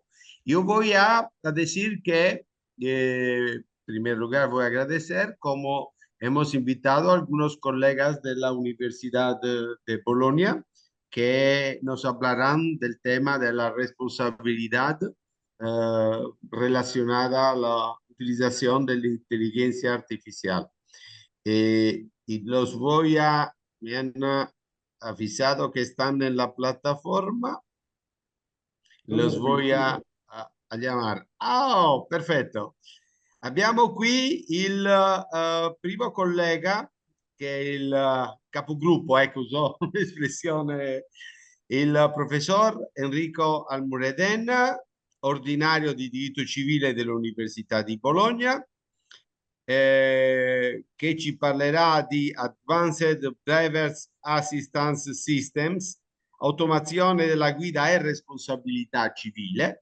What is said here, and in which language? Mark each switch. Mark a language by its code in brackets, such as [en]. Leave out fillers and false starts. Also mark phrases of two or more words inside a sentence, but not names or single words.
[es] Yo voy a decir que, en primer lugar, voy a agradecer como hemos invitado a algunos colegas de la Universidad de Bolonia que nos hablarán del tema de la responsabilidad relacionada a la utilización de la inteligencia artificial. Y los voy a, me han avisado que están en la plataforma, los voy a chiamare. [it] Oh, perfetto. Abbiamo qui il primo collega che è il capogruppo, ecco, uso l'espressione, il professor Enrico Almureden, ordinario di diritto civile dell'Università di Bologna, che ci parlerà di [en] Advanced Drivers Assistance Systems, [it] automazione della guida e responsabilità civile.